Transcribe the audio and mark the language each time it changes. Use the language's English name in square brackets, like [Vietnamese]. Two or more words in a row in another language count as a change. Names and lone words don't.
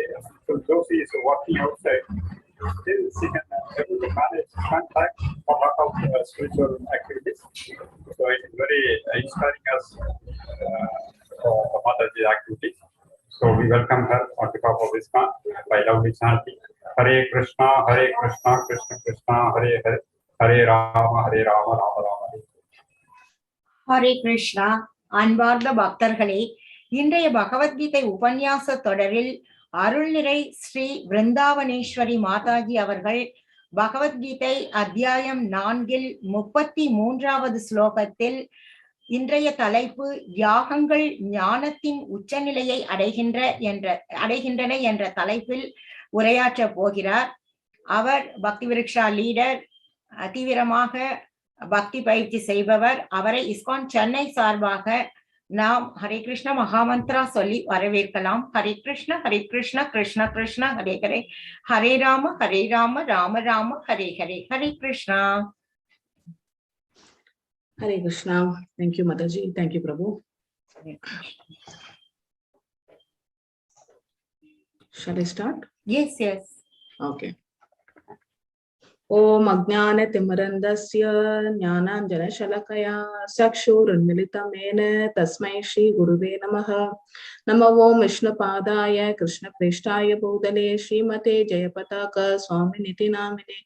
[English] So though she is working outside, still she can able to manage contact for a lot of spiritual activities. So it is very inspiring us for Mathaji activities. So we welcome her on behalf of ISKCON by loudly chanting Hare Krishna, Krishna Krishna, Hare Hare, Hare Rama, Rama Rama. [Tamil] ஹரே கிருஷ்ணா. அன்பார்ந்த பக்தர்களே, இன்றைய பகவத்கீதை உபன்யாச தொடரில் அருள்நிறை ஸ்ரீ விருந்தாவனேஸ்வரி மாதாஜி அவர்கள் பகவத்கீதை அத்தியாயம் 4 33வது ஸ்லோகத்தில் இன்றைய தலைப்பு யாகங்கள் ஞானத்தின் உச்சநிலையை அடைகின்றன என்ற தலைப்பில் உரையாற்ற போகிறார். அவர் பக்தி விருக்ஷா லீடர், தீவிரமாக பக்தி பயிற்சி செய்பவர். அவரை ISKCON சென்னை சார்பாக நாம் ஹரே கிருஷ்ண மகாமந்திரா சொல்லி வரவேற்கலாம். ஹரே கிருஷ்ண கிருஷ்ண கிருஷ்ண ஹரே ஹரே, ஹரே ராம ராம ராம ஹரே ஹரே. ஹரே கிருஷ்ணா. [English] Hare Krishna. Thank you, Mathaji. Thank you, Prabhu. Shall I start? Yes. Okay. [Sanskrit] ॐ अज्ञान तिमिरान्धस्य ज्ञानाञ्जन शलाकया चक्षुरुन्मीलितं येन तस्मै श्री गुरवे नमः. नमो ॐ विष्णु पादाय कृष्ण प्रेष्ठाय भूतले श्रीमते जयपताक स्वामी इति नामिने.